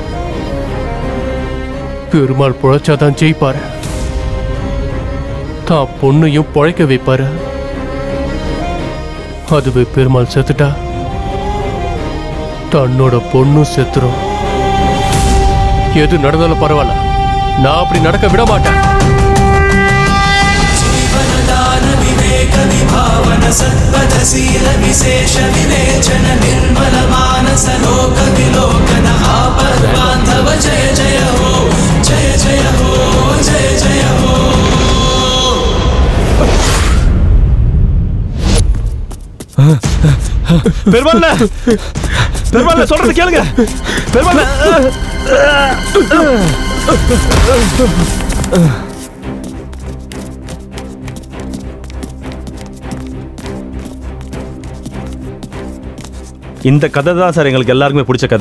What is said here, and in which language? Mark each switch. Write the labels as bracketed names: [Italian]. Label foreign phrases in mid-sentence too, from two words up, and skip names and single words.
[Tamil] பெருமாள் பொழைச்சாதான் ஜெயிப்பாரு, தான் பொண்ணையும் பொழைக்க வைப்பாரு. அதுவே பெருமாள் செத்துட்டா தன்னோட பொண்ணும் செத்துரும். எது நடந்தாலும் பரவாயில்ல, நான் அப்படி நடக்க விட மாட்டேன். [Sanskrit] सत्पथशील विशेष विवेचन निर्मल मानस लोक विलोकन आपद बांधव जय जय हो, जय जय हो, जय जय हो. [Tamil] பெருமாள் பெருமாள் சொல்றது கேளுங்க. பெருமாள் இந்த கதை தான் சார் எங்களுக்கு எல்லாருக்குமே பிடிச்ச கதை.